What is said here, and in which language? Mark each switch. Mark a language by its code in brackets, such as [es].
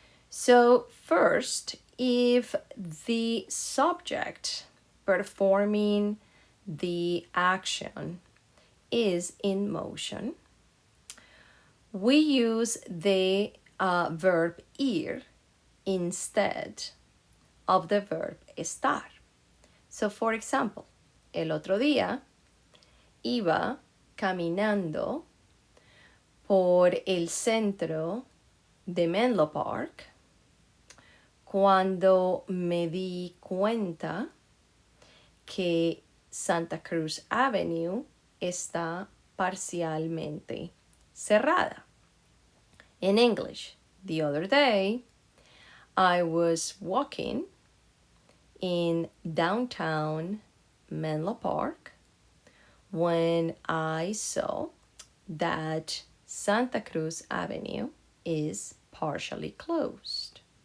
[en] So first, if the subject performing the action is in motion, we use the verb ir instead of the verb estar. So for example, [es] el otro día iba caminando por el centro de Menlo Park cuando me di cuenta que Santa Cruz Avenue está parcialmente cerrada. [en] In English, the other day, I was walking in downtown Menlo Park when I saw that Santa Cruz Avenue is partially closed.